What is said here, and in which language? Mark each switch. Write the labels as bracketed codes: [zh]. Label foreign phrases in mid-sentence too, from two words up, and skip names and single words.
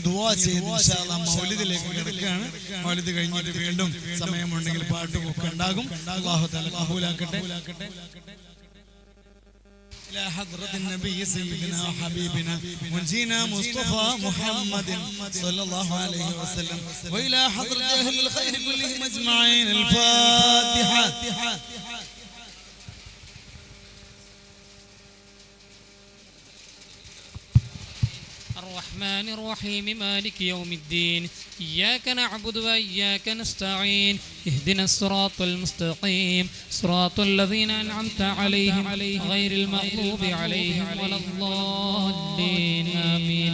[ml] ചെയ്ത് [ar] إن شاء الله [ml] മൗലിദിലേക്ക് കിടക്കുകയാണ്. മൗലിദ് കഴിഞ്ഞിട്ട് വീണ്ടും സമയമുണ്ടെങ്കിൽ പാട്ടുമൊക്കെ ഉണ്ടാകും. [ar] الله تعالى [ml] കബൂലാക്കട്ടെ. [ar] إلى حضرة النبي سيدنا وحبيبنا ونجينا مصطفى محمد صلى الله عليه وسلم وإلى حضرة أهل الخير كلهم أجمعين. الفاتحة. الرحمن الرحيم مالك يوم الدين إياك نعبد وإياك نستعين اهدنا الصراط المستقيم صراط الذين أنعمت عليهم غير المغضوب عليهم ولا الضالين آمين.